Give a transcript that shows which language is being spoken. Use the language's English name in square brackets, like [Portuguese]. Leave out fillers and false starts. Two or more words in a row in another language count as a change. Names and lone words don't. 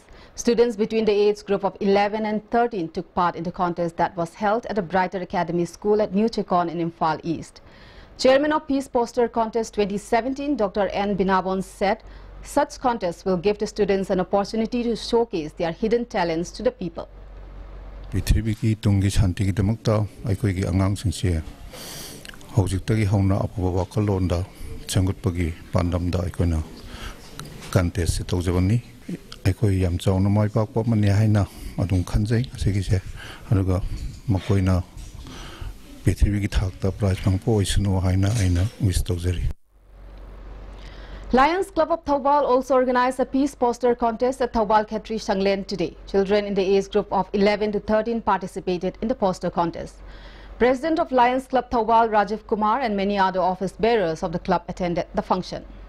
[English] Students between the age group of 11 and 13 took part in the contest that was held at the Brighter Academy School at New Chekon in Imphal East. Chairman of Peace Poster Contest 2017, Dr. N. Binabon, said such contests will give the students an opportunity to showcase their hidden talents to the people. [Manipuri] Prithibiki tungi shanti damakta aikoi angang singse hojik hauna apaba wakalonda changutpagi pandamda aikona contest tawjabani aikoi yam chawna mai pakpa mani haina adum khanjai asigi aduga makoina prithibiki thakta prize pangpo isnu haina aina wish tawjari. [English] Lions Club of Thoubal also organized a peace poster contest at Thoubal Khetri Shanglen today. Children in the age group of 11 to 13 participated in the poster contest. President of Lions Club Thoubal, Rajiv Kumar, and many other office bearers of the club attended the function.